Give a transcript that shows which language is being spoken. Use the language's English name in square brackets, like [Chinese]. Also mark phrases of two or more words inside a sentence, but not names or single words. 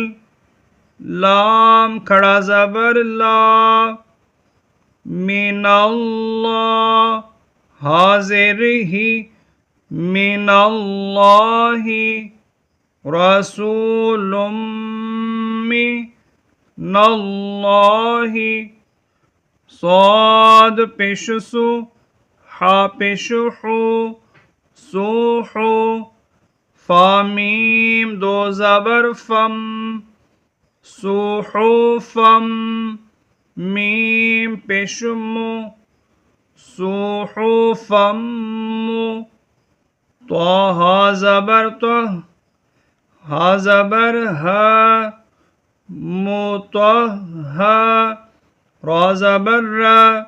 [Urdu] لام کھڑا زبر لا [Arabic] من اللہ [Urdu] حاضر ہی من اللہ [Arabic] رسول من اللہ [Urdu] صاد پیش سو حا پیش حو سوحو فامیم دو زبر فم صحفم میم پیش مو صحفم طہ زبر طہ ہا زبر ہا مطہ را زبر را